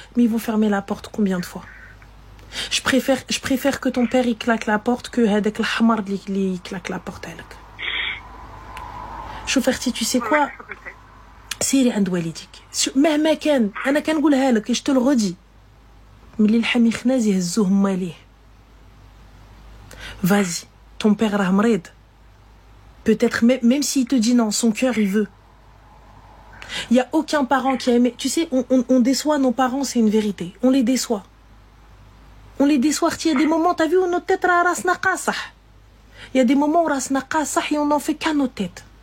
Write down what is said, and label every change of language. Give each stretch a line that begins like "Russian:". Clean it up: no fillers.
French: Mais ils vont fermer la porte combien de fois? Je préfère que ton père il claque la porte que
Arabic: هذاك الحمار اللي
French: claque la porte لك.
Arabic: شوفي
French: tu sais quoi,
Arabic: سيري عند والديك مهما كان. انا كنقولها لك
French: je te le redis,
Arabic: ملي الحمي خناز يهزوه ماليه.
French: Vas-y, ton père
Arabic: راه مريض.
French: Peut-être même s'il te dit non, son cœur il veut. Il y a aucun parent qui a aimé. Tu sais, on déçoit nos parents, c'est une vérité. On les déçoit. On les déçoit. Il y a des moments, t'as vu, où notre tête
Arabic: rasna qasah.
French: Il y a des moments où rasna qasah et on n'en fait qu'à nos têtes.